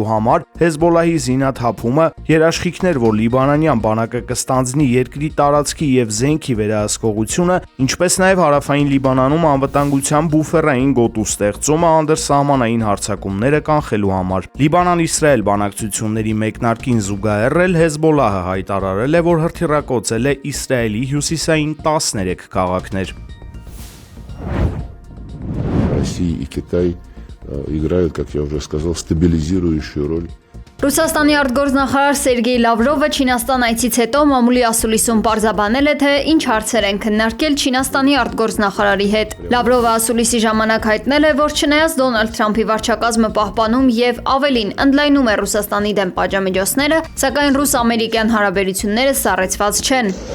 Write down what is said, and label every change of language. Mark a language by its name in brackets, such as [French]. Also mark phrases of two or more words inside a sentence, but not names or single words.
[Armenian] համար, Հեզբոլահի զինաթափումը, երաշխիքներ, որ լիբանանյան բանակը կստանձնի երկրի տարածքի եւ զենքի վերահսկողությունը, ինչպես նաեւ հարավային Լիբանանում անվտանգության բուֆերային գոտու ստեղծումը անդրսահմանային հարձակումները կանխելու համար։ Լիբանան-Իսրայել բանակցությունների մեկնարկին զուգահեռ Հեզբոլահը հայտարարել է, որ հրթիռակոծել է Իսրայելի հյուսիսային 13 քաղաքներ։ [Russian] Россия и Китай играют, как я уже сказал, стабилизирующую роль. [Armenian] Ռուսաստանի արտգործնախարար Սերգեյ Լավրովը Չինաստան այցից հետո մամուլի ասուլիսում պարզաբանել է, թե ինչ հարցեր են քննարկել Չինաստանի արտգործնախարարի հետ։ Լավրովը ասուլիսի ժամանակ հայտնել է, որ չնայած Դոնալդ Թրամփի վարչակազմը պահպանում եւ ավելին ընդլայնում է Ռուսաստանի դեմ պատժամիջոցները, սակայն ռուս-ամերիկյան հարաբերությունները սառեցված չեն։